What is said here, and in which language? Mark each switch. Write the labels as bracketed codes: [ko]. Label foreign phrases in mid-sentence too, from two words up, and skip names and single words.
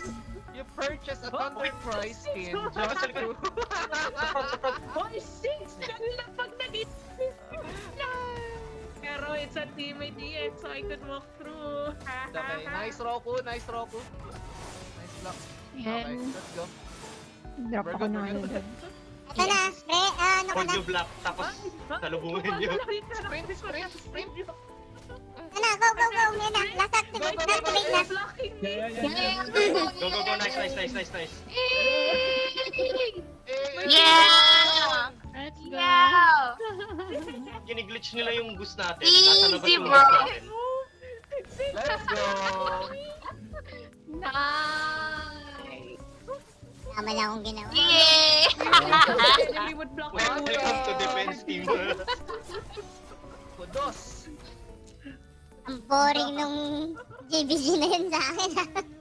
[en] purchase a Thunder Cry skin just to... Hoy, six! [tl] Kanina pag nag-isip pero [en] it's a teammate EX, so I could walk through. Okay, nice Roku, nice Roku. Nice block. Okay, [tl] Yan. [en] let's go. Drop We're [tl] ako [en] good, [tl] na [en] we're [tl] ano [en] good. [tl] doon. Ito na, pre, ano ka [en] Hold [tl] na? [en] you block, [tl] tapos salubungin nyo. [en] Sprint, sprint, sprint. [tl] Ano na, [en] go, go, go, [tl] yan na. [en] Last activate, Go, go, go, activate na. Blocking me! Yeah. Go, go, go, nice. Yeah! Let's go. Yeah! [tl] Giniglitch nila yung boost natin. [en] Easy, [tl] Nasa labas yung [en] bro. [tl] boost natin. [en] Let's go. Nice! [tl] Tama lang akong ginawa. [en] Yay! Enemy would block Welcome to defense team. Kudos. [tl] Ang boring nung JBG na yun sa akin.